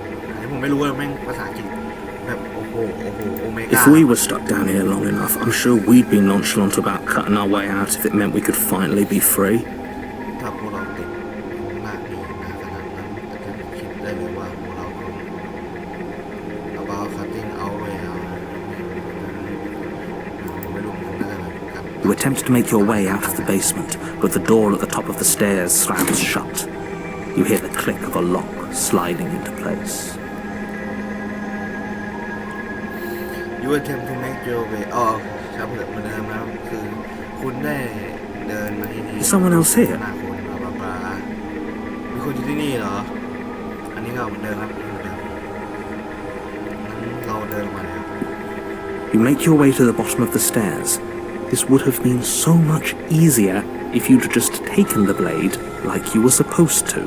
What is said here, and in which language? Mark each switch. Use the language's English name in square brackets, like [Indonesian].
[Thai] อันนี้ผมไม่รู้ว่าแม่งภาษาอังกฤษแบบโอ้โหโอเมก้า [English] If we were stuck down here long enough, I'm sure we'd be nonchalant about cutting our way out if it meant we could finally be free. [Thai] ถ้าพวกเราติดหน้านี้นะขนาดนั้นอาจจะคิดได้เลยว่าพวกเราคง [English] about cutting our way out [Thai] ไม่รู้มันน่าจะแบบกัน [English] You attempt to make your way out of the basement, but the door at the top of the stairs slams shut. You hear the click of a lock sliding into place. You attempt to make your way [Thai] ครับเหมือนเดิมนะครับคือคุณได้เดินมาที่นี่ [English] Is someone else here? [Thai] หน้าคุณบลามีคนอยู่ที่นี่เหรออันนี้ก็เหมือนเดิมครับเหมือนเดิมงั้นเราเดินมาเลยครับ [English] You make your way to the bottom of the stairs. This would have been so much easier if you'd just taken the blade like you were supposed to.